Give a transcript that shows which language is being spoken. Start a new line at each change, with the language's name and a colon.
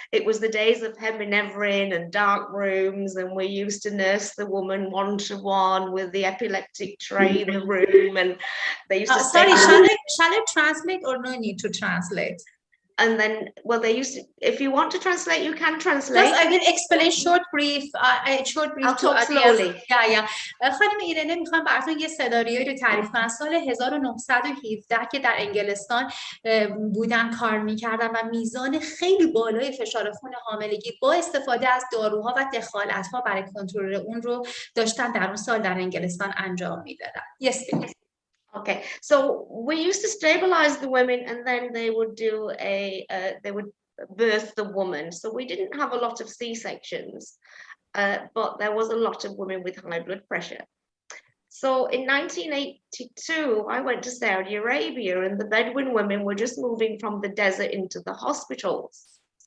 English: It was the days of heminephrin and dark rooms, and we used to nurse the woman one-to-one with the epileptic tray in the room, and they used to sorry, shall I translate or no need to translate? And then, well, they used to, if you want to translate, you can translate. Just I will explain short brief. I'll talk slowly. Yeah.
Persian: خانم ایرنه میخوام براتون یه سناریویی رو تعریف کنم. سال 1917 که در انگلستان بودن کار میکردن و میزان خیلی بالای فشار خون حاملگی با استفاده از داروها و دخالت‌ها برای کنترل اون رو داشتن در اون سال در انگلستان انجام میدادن.
English: Yes, please. Okay, so we used to stabilize the women, and then they would they would birth the woman. So we didn't have a lot of C-sections, but there was a lot of women with high blood pressure. So in 1982, I went to Saudi Arabia, and the Bedouin women were just moving from the desert into the hospitals.